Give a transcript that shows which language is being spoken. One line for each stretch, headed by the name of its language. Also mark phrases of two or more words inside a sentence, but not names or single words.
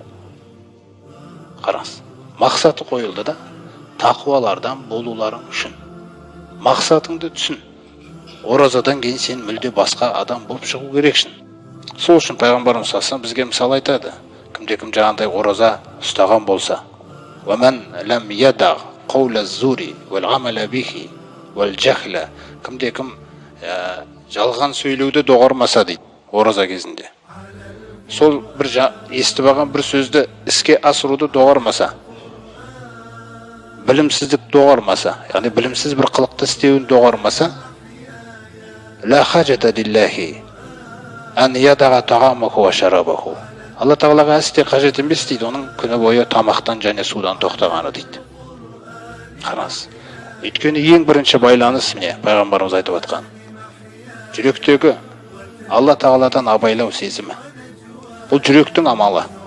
Kazakh: Қараңыз, мақсаты қойылды да, тақуалардан болуларың үшін. Мақсатыңды түсін. Оразадан кейін сен мүлде басқа адам болып шығу керексің. Сол үшін пайғамбарымыз саллаллаху бізге мысал айтады. Кімде-кім жаңағындай ораза ұстаған болса,
Arabic: وَمَنْ لَمْ يَدَعْ قَوْلَ الزُّورِ وَالْعَمَلَ بِهِ وَالْجَهْلَ.
Kazakh: Кімде-кім жалған сөйлеуді доғармаса дейді, ораза кезінде. Сол бір естіп алған бір сөзді іске асыруды доғармаса, білімсіздік доғармаса, яғни білімсіз бір қылықты істеуін доғармаса,
Arabic: لا حاجة لله أن يدع طعامه وشرابه.
Kazakh: Алла Тағалаға істе қажет емес дейді, оның күні бойы тамақтан және судан тоқтағаны дейді. Қараңыз. Өйткені ең бірінші байланыс міне пайғамбарымыз айтып отқан. Жүректегі Алла Тағаладан абайлау сезімі. Бұл жүректің амалы.